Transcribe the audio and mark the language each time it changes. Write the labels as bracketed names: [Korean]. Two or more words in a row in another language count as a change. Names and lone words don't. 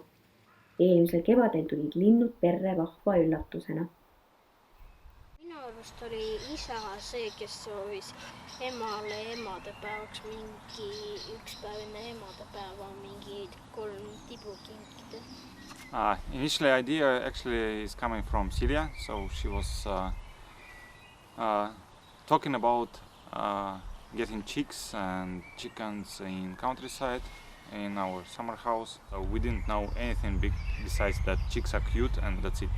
[Estonian] Eelmisel kevadel tulid linnud perre vahva üllatusena. Minu arust oli isa see, kes soovis emale emadepäevaks üks päev enne emadepäeva mingi 3 tibu kinkida. [English] Initially idea actually is coming from Silja, so she was talking about getting chicks and chickens in countryside in our summer house. So we didn't know anything big besides that chicks are cute and that's it.